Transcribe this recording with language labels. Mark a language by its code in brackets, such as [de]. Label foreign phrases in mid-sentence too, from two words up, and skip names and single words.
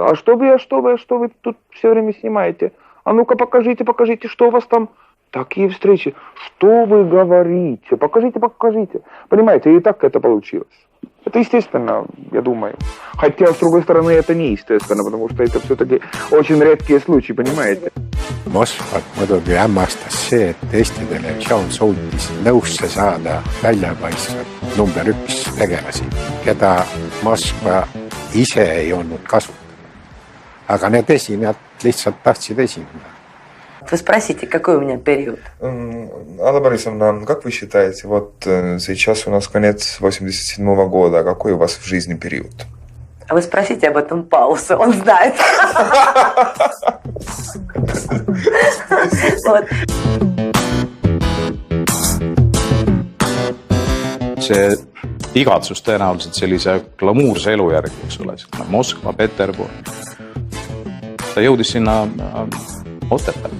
[ru] А что вы тут все время снимаете? А ну-ка покажите, что у вас там. Такие встречи. Что вы говорите? Покажите. Понимаете, и так это получилось. Это естественно, я думаю. Хотя, с другой стороны, это не естественно, потому что это все-таки очень редкие случаи, понимаете? [et] Moskvat muidugi hämmastas see, et Eesti televisioon suutis nõusse saada väljapaistvat number 1 tegelasi, keda Moskva ise ei olnud kasutanud. Aga need esinejad lihtsalt tahtsid esineda. [ru] Вы спросите, какой у меня период? Алла Борисовна, как вы считаете, вот сейчас у нас конец 87-го года, какой у вас в жизни период? А вы спросите об этом Пауса, он знает. [et] See igatsus tõenäoliselt sellise glamuurse elu järgi, eks ole, Moskva, Peterburg. Ta jõudis sinna Otepäält.